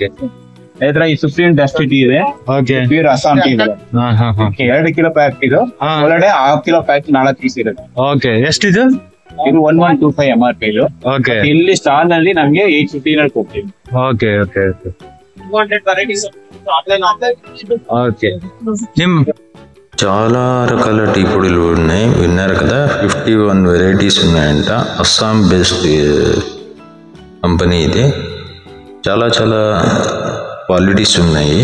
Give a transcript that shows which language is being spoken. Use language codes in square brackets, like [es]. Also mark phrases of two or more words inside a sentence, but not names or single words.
[kn] ಇದರ ಈ ಸುಪ್ರೀಂ [en] dust tea [kn] ಇದೆ. ಓಕೆ. [en] pure Assam tea [kn] ಇದೆ. 2 kilo ಪ್ಯಾಕ್ ಇದು. ಒಳಗಡೆ 1/2 kilo ಪ್ಯಾಕ್ 4 ಪೀಸ್ ಇರುತ್ತೆ. ಓಕೆ. ಎಷ್ಟಿದು? ಇದು 1125 MRP ಇದು. ಓಕೆ. ಇಲ್ಲಿ ಸ್ಟಾಲ್ ನಲ್ಲಿ ನಮ್ಗೆ 850 ಕೊಡ್ತೀವಿ. ಓಕೆ. ಓಕೆ. ಓಕೆ. 200 varieties [te] ఓకే. చాలా రకాల టీ పొడులు ఉన్నాయి, విన్నారు కదా. 51 వెరైటీస్ ఉన్నాయంట. అస్సాం [en] based company [te] ఇది. చాలా చాలా క్వాలిటీస్ ఉన్నాయి.